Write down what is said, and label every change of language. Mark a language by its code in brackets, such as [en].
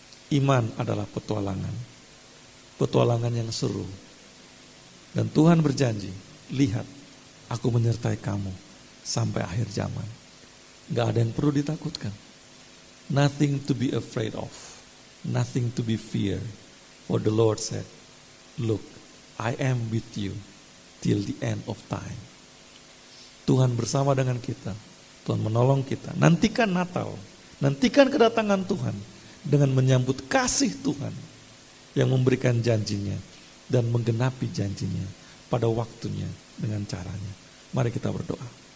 [id] Iman adalah petualangan. Petualangan yang seru. Dan Tuhan berjanji, lihat, aku menyertai kamu sampai akhir zaman. Gak ada yang perlu ditakutkan. [en] Nothing to be afraid of. Nothing to be feared. For the Lord said, look, I am with you till the end of time. [id] Tuhan bersama dengan kita. Tuhan menolong kita. Nantikan Natal. Nantikan kedatangan Tuhan. Dengan menyambut kasih Tuhan. Yang memberikan janjinya. Dan menggenapi janjinya. Pada waktunya. Dengan caranya. Mari kita berdoa.